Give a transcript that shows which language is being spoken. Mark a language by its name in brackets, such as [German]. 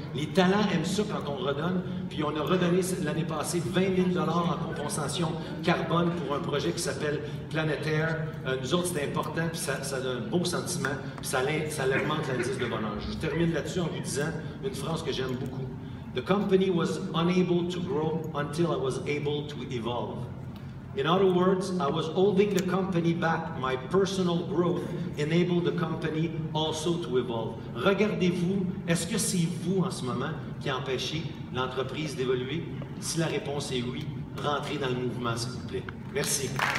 [French] Les talents aiment ça quand on redonne. Puis on a redonné l'année passée 20 000 $ en compensation carbone pour un projet qui s'appelle Planétaire. Nous autres, c'est important, puis ça donne un beau sentiment, puis ça augmente l'indice de bonheur. Je termine là-dessus en vous disant une phrase que j'aime beaucoup. [English] The company was unable to grow until I was able to evolve. In other words, I was holding the company back. My personal growth enabled the company also to evolve. [French] Regardez-vous, est-ce que c'est vous en ce moment qui empêchez l'entreprise d'évoluer? Si la réponse est oui, rentrez dans le mouvement, s'il vous plaît. Merci.